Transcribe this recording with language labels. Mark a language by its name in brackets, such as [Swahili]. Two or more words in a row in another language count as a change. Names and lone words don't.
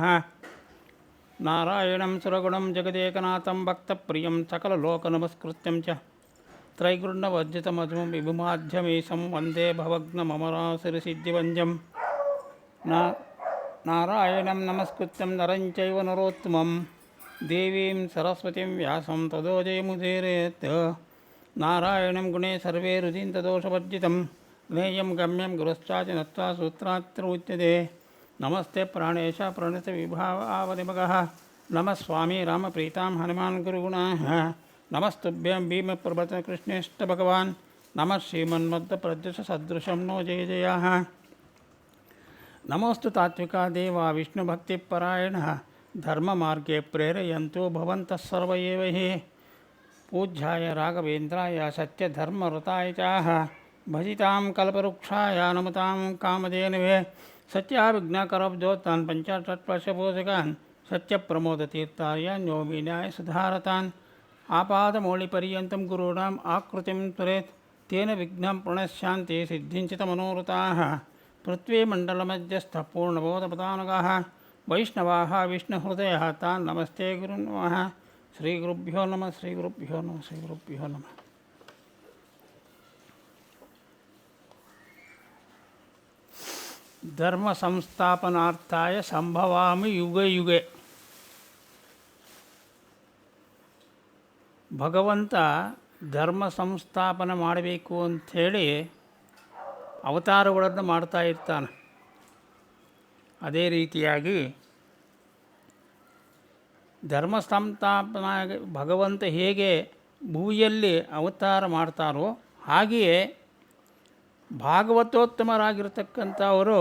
[Sanskrit] ನಾರಾಯಣಂ ಸುರಗುಣಂ ಜಗದೇಕನಾಥಂ ಭಕ್ತಪ್ರಿಯಂ ಸಕಲಲೋಕನಮಸ್ಕೃತ್ಯಂ ಚ ತ್ರೈಗುಣ್ಯವರ್ಜಿತಮಧುಂ ವಿಭುಮಾಧ್ಯಮೀಶಂ ವಂದೇ ಭವಗ್ನಮರಾಸಿರಿಸಿದ್ಧಿವಂದ್ಯಂ. ನಾರಾಯಣಂ ನಮಸ್ಕೃತ್ಯಂ ನರಂ ಚೈವ ನರೋತ್ತಮಂ ದೇವೀಂ ಸರಸ್ವತಿಂ ವ್ಯಾಸಂ ತದೋ ಜಯಮುದೀರಯೇತ್. ನಾರಾಯಣಂ ಗುಣೇ ಸರ್ವೇ ರುಜಿಂತದೋಷವರ್ಜಿತಂ ಜ್ಞೇಯಂ ಗಮ್ಯಂ ಗುರುಶ್ಚಾಚ ನತ್ವಾ ಸೂತ್ರಾತ್ರ ಉಚ್ಯತೆ. ನಮಸ್ತೆ ಪ್ರಾಣೇಶ ಪ್ರಣತ ವಿಭಾವಾವನಿಮಗಃ. ನಮಃ ಸ್ವಾಮಿ ರಾಮಪ್ರೀತಾಂ ಹನುಮಾನ್ ಗುರುಗುಣಾಃ. ನಮಸ್ತುಭ್ಯಂ ಭೀಮಪ್ರಭತ ಕೃಷ್ಣೇಷ್ಟ ಭಗವಾನ್. ನಮಃ ಶ್ರೀಮನ್ಮದ್ದ ಪ್ರದ್ಯುಷ ಸದೃಶಂ ನೋ ಜಯ ಜಯಃ. ನಮೋಸ್ತು ತಾತ್ವಿಕಾ ದೇವ ವಿಷ್ಣುಭಕ್ತಿಪರಾಯಣಃ. ಧರ್ಮಮಾರ್ಗೇ ಪ್ರೇರಯಂತು ಭವಂತಃ ಸರ್ವ ಏವ ಹಿ. ಪೂಜ್ಯಾಯ ರಾಘವೇಂದ್ರಾಯ ಸತ್ಯಧರ್ಮರತಾಯ ಚಾಹ ಭಜಿತಾಂ ಕಲ್ಪವೃಕ್ಷಾಯ ನಮತಾಂ ಕಾಮಧೇನವೇ. ಸತ್ಯಾವಿಘ್ನಕರಬ್ಜೋತ್ತಾನ್ ಪಂಚಾಷಟ್ವರ್ಷಪೋಷಕಾನ್ ಸತ್ಯಪ್ರಮೋದತೀರ್ಥಾರ್ಯಾನ್ ಯೋಗಿನ್ಯಾಯ ಸುಧಾರತಾನ್. ಆಪಾದಮೌಳಿಪರ್ಯಂతం ಗುರುಣಾಂ ಆಕೃತಿಂ ತುರೇತ್ ತೇನ ವಿಘ್ನಂ ಪ್ರಣಶ್ಯಾಂತಿ ಸಿದ್ಧಿಂಚಿತ ಮನೋರಥಾಃ. ಪೃಥ್ವೀಮಂಡಲಮಧ್ಯಸ್ಥ ಪೂರ್ಣಬೋಧಪದಾನಗಾಃ ವೈಷ್ಣವಾಃ ವಿಷ್ಣುಹೃದಯಃ ತಾನ್ ನಮಸ್ತೆ ಗುರುನ್ ನಮಃ. ಶ್ರೀಗುರುಭ್ಯೋ ನಮಃ. ಶ್ರೀಗುರುಭ್ಯೋ ನಮಃ. ಶ್ರೀಗುರುಭ್ಯೋ ನಮಃ. ಧರ್ಮ ಸಂಸ್ಥಾಪನಾರ್ಥಾಯ ಸಂಭವಾಮಿ ಯುಗೆ ಯುಗೆ. [Kannada] ಭಗವಂತ ಧರ್ಮ ಸಂಸ್ಥಾಪನೆ ಮಾಡಬೇಕು ಅಂಥೇಳಿ ಅವತಾರಗಳನ್ನು ಮಾಡ್ತಾ ಇರ್ತಾನೆ. ಅದೇ ರೀತಿಯಾಗಿ ಧರ್ಮ ಸಂಸ್ಥಾಪನಾ ಭಗವಂತ ಹೇಗೆ ಭೂಮಿಯಲ್ಲಿ ಅವತಾರ ಮಾಡ್ತಾರೋ ಹಾಗೆಯೇ ಭಾಗವತೋತ್ತಮರಾಗಿರ್ತಕ್ಕಂಥವರು